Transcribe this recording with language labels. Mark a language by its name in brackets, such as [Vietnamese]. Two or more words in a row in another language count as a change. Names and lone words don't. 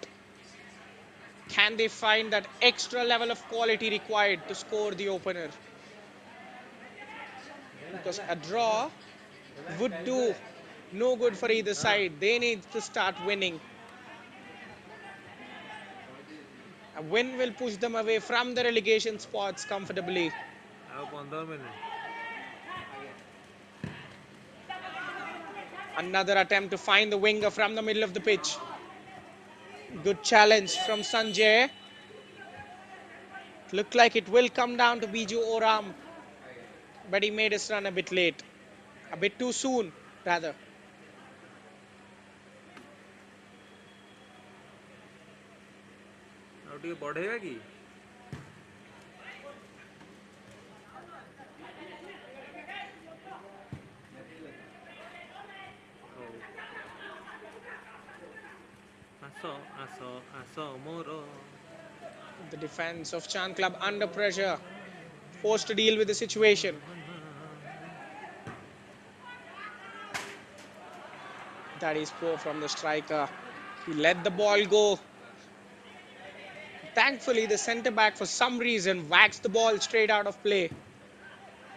[English] Can they find that extra level of quality required to score the opener? Because a draw would do no good for either side. They need to start winning. A win will push them away from the relegation spots comfortably. [Odia] ଆଉ 15 ମିନିଟ୍ [English] Another attempt to find the winger from the middle of the pitch. Good challenge from Sanjay. Looked like it will come down to Biju Oram, but he made his run a bit late. A bit too soon, rather. [Odia] ଆଉ ଟିକେ ବଢ଼େଇବା କି ଆସ ଆସ ଆସ ମୋର [English] The defense of Chand Club under pressure, forced to deal with the situation. That is poor from the striker. He let the ball go. Thankfully, the centre-back, for some reason, waxed the ball straight out of play.